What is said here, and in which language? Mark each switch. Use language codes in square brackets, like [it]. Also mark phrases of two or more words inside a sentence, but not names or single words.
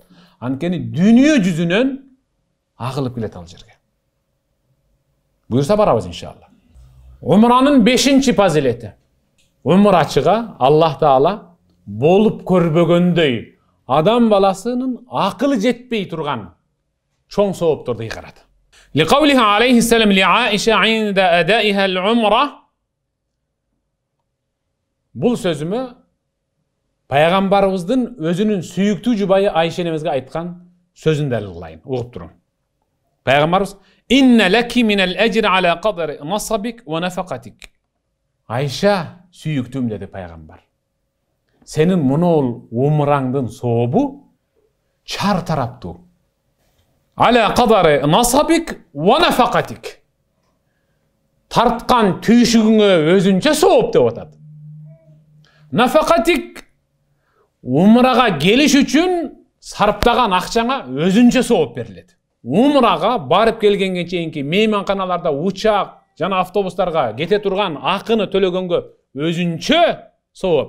[ky] Анткени дүйнө жүзүнөн агылып келет ал жерге. Буйрса барабыз иншалла. Умранын 5-чи фазилети. Умрачыга Аллах Таала болуп көрбөгөндөй адам баласынын акылы жетпей турган чоң соопторду ыйгарат. [ar] لقوله عليه السلام لعائشة عند أدائها العمرة. [ky] Бул сөзүмө Пайгамбарыбыздын өзүнүн сүйүктүү жубайы Айша энемизге айткан сөзүн далил кылайын, угуп туруң. Пайгамбарыбыз [ar] "إن لك من الأجر على قدر نصبك ونفقتك." [ky] Айша сүйүктүүм деди Пайгамбар. Сенин мунул умраңдын сообу чар тараптуу. [ar] على قدر نصبك ونفقتك. [ky] Тарткан түйшүгүңө өзүнчө сооп деп атат. Nafaqatik умрага келиш үчүн сарптаган акчаңа өзүнчө сооп берилет. умрага барып келгенге чейинки мейманканаларда учак жана автобустарга кете турган акыны төлөгөнгө өзүнчө сооп.